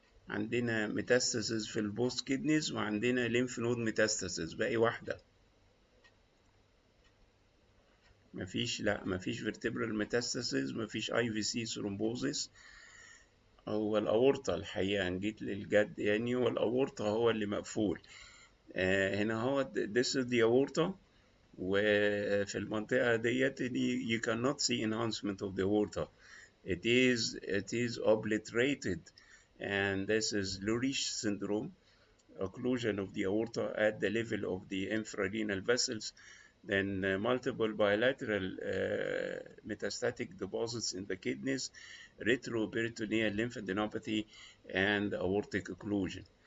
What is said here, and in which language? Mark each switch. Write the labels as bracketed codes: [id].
[ar] عندنا metastasis في البوست كيدنيز، وعندنا lymph node metastasis، باقي واحدة. مفيش vertebral metastasis، مفيش IVC thrombosis. هو الأورطة الحقيقة، إن جيت للجد يعني، هو الأورطة هو اللي مقفول. هنا هو [en] this is the aorta، [ar] وفي المنطقة ديت [en] you cannot see enhancement of the aorta. It is obliterated, and this is Lurich syndrome, occlusion of the aorta at the level of the infrarenal vessels, then multiple bilateral metastatic deposits in the kidneys, retroperitoneal lymphadenopathy, and aortic occlusion.